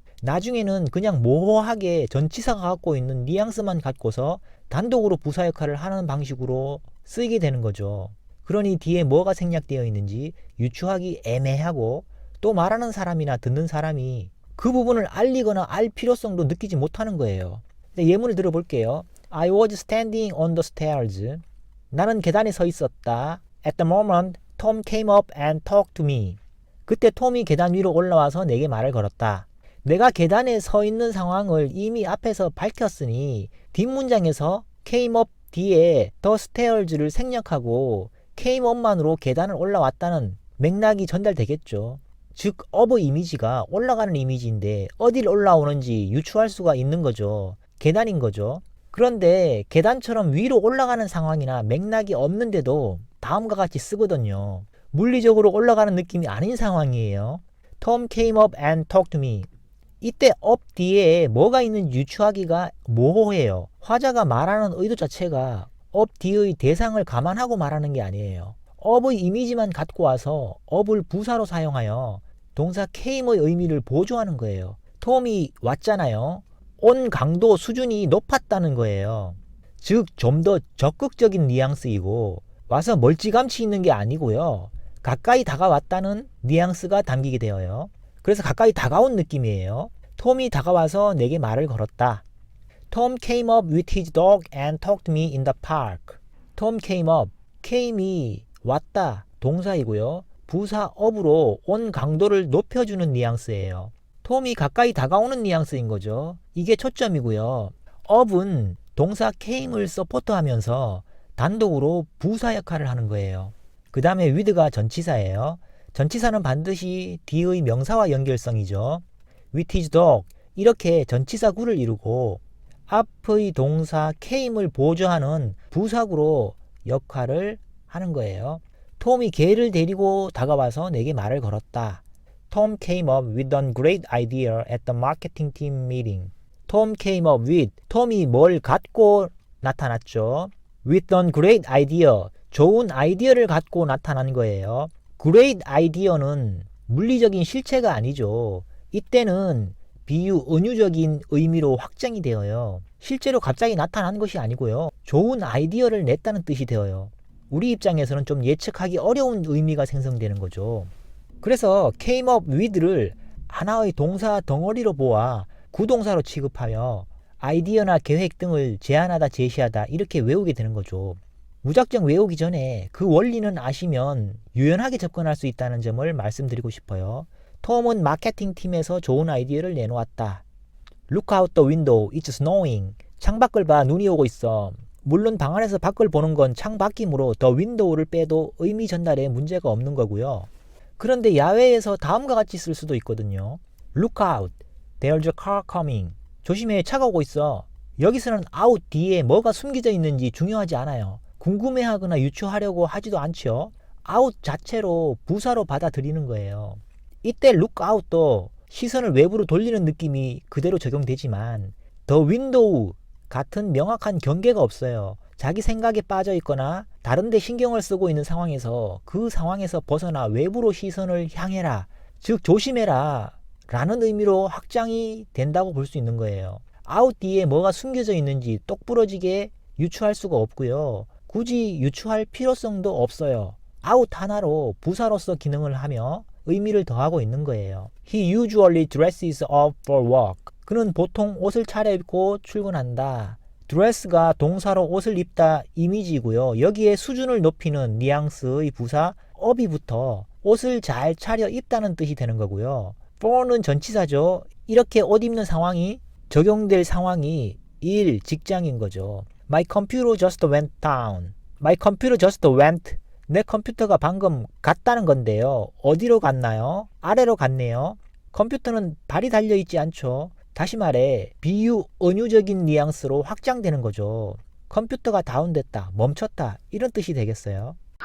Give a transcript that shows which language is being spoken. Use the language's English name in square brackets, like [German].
[Korean] 나중에는 그냥 모호하게 전치사가 갖고 있는 뉘앙스만 갖고서 단독으로 부사 역할을 하는 방식으로 쓰이게 되는 거죠. 그러니 뒤에 뭐가 생략되어 있는지 유추하기 애매하고 또 말하는 사람이나 듣는 사람이 그 부분을 알리거나 알 필요성도 느끼지 못하는 거예요. 예문을 들어볼게요. [English] I was standing on the stairs. [Korean] 나는 계단에 서 있었다. [English] At the moment, Tom came up and talked to me. [Korean] 그때 톰이 계단 위로 올라와서 내게 말을 걸었다. 내가 계단에 서 있는 상황을 이미 앞에서 밝혔으니 뒷문장에서 came up 뒤에 the stairs를 생략하고 came up만으로 계단을 올라왔다는 맥락이 전달되겠죠. 즉 up의 이미지가 올라가는 이미지인데 어딜 올라오는지 유추할 수가 있는 거죠. 계단인 거죠. 그런데 계단처럼 위로 올라가는 상황이나 맥락이 없는데도 다음과 같이 쓰거든요. 물리적으로 올라가는 느낌이 아닌 상황이에요. [English] Tom came up and talked to me. [Korean] 이때 up 뒤에 뭐가 있는지 유추하기가 모호해요. 화자가 말하는 의도 자체가 up 뒤의 대상을 감안하고 말하는 게 아니에요. up의 이미지만 갖고 와서 up을 부사로 사용하여 동사 came의 의미를 보조하는 거예요. 톰이 왔잖아요. 온 강도 수준이 높았다는 거예요. 즉 좀 더 적극적인 뉘앙스이고 와서 멀찌감치 있는 게 아니고요. 가까이 다가왔다는 뉘앙스가 담기게 되어요. 그래서 가까이 다가온 느낌이에요. 톰이 다가와서 내게 말을 걸었다. [English] Tom came up with his dog and talked to me in the park. Tom came up. [Korean] came이 왔다 동사이고요. 부사 up으로 온 강도를 높여주는 뉘앙스예요. 톰이 가까이 다가오는 뉘앙스인 거죠. 이게 초점이고요. up은 동사 came을 서포트하면서 단독으로 부사 역할을 하는 거예요. 그 다음에 with가 전치사예요. 전치사는 반드시 뒤의 명사와 연결성이죠. with his dog 이렇게 전치사 구를 이루고 앞의 동사 came을 보조하는 부사구로 역할을 하는 거예요. 톰이 개를 데리고 다가와서 내게 말을 걸었다. [English] Tom came up with a great idea at the marketing team meeting. Tom came up with, [Korean] 톰이 뭘 갖고 나타났죠. [English] with a great idea, [Korean] 좋은 아이디어를 갖고 나타난 거예요. great idea는 물리적인 실체가 아니죠. 이때는 비유, 은유적인 의미로 확장이 되어요. 실제로 갑자기 나타난 것이 아니고요. 좋은 아이디어를 냈다는 뜻이 되어요. 우리 입장에서는 좀 예측하기 어려운 의미가 생성되는 거죠. 그래서 came up with를 하나의 동사 덩어리로 보아 구동사로 취급하며 아이디어나 계획 등을 제안하다 제시하다 이렇게 외우게 되는 거죠. 무작정 외우기 전에 그 원리는 아시면 유연하게 접근할 수 있다는 점을 말씀드리고 싶어요. 톰은 마케팅 팀에서 좋은 아이디어를 내놓았다. [English] Look out the window, it's snowing. [Korean] 창밖을 봐, 눈이 오고 있어. 물론 방 안에서 밖을 보는 건 창밖이므로 the window를 빼도 의미 전달에 문제가 없는 거고요. 그런데 야외에서 다음과 같이 쓸 수도 있거든요. [English] Look out, there's a car coming. [Korean] 조심해, 차가 오고 있어. 여기서는 out 뒤에 뭐가 숨겨져 있는지 중요하지 않아요. 궁금해하거나 유추하려고 하지도 않죠. out 자체로 부사로 받아들이는 거예요. 이때 look out도 시선을 외부로 돌리는 느낌이 그대로 적용되지만 the window 같은 명확한 경계가 없어요. 자기 생각에 빠져 있거나 다른 데 신경을 쓰고 있는 상황에서 그 상황에서 벗어나 외부로 시선을 향해라. 즉 조심해라 라는 의미로 확장이 된다고 볼 수 있는 거예요. out 뒤에 뭐가 숨겨져 있는지 똑부러지게 유추할 수가 없고요. 굳이 유추할 필요성도 없어요. out 하나로 부사로서 기능을 하며 의미를 더하고 있는 거예요. [English] He usually dresses up for work. [Korean] 그는 보통 옷을 차려입고 출근한다. dress가 동사로 옷을 입다 이미지고요. 여기에 수준을 높이는 뉘앙스의 부사 up이 붙어 옷을 잘 차려 입다는 뜻이 되는 거고요. for는 전치사죠. 이렇게 옷 입는 상황이 적용될 상황이 일, 직장인 거죠. [English] My computer just went down. My computer just went. [Korean] 내 컴퓨터가 방금 갔다는 건데요. 어디로 갔나요? 아래로 갔네요. 컴퓨터는 발이 달려있지 않죠. 다시 말해 비유, 은유적인 뉘앙스로 확장되는 거죠. 컴퓨터가 다운됐다, 멈췄다 이런 뜻이 되겠어요.